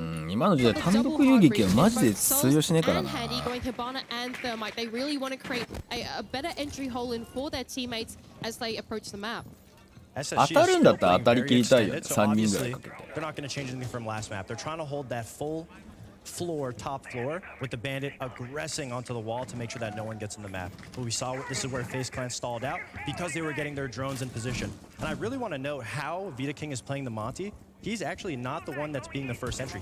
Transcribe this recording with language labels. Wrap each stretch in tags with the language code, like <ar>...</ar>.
<ja>今の時代単独遊撃はマジで通用しねえからな。</ja> <en>going Hibana and Thermite. They really want to create a better entry hole in for their teammates as they approach the map.</en> <ja>当たるんだったら当たり切りたいよね。 3人ぐらいかけて。</ja> <en>They're not going to change anything from last map. They're trying to hold that full floor, top floor, with the bandit aggressing onto the wall to make sure that no one gets in the map. But we saw this is where FaZe Clan stalled out because they were getting their drones in position. And I really want to know how Vita King is playing the Monty. He's actually not the one that's being the first entry.</en>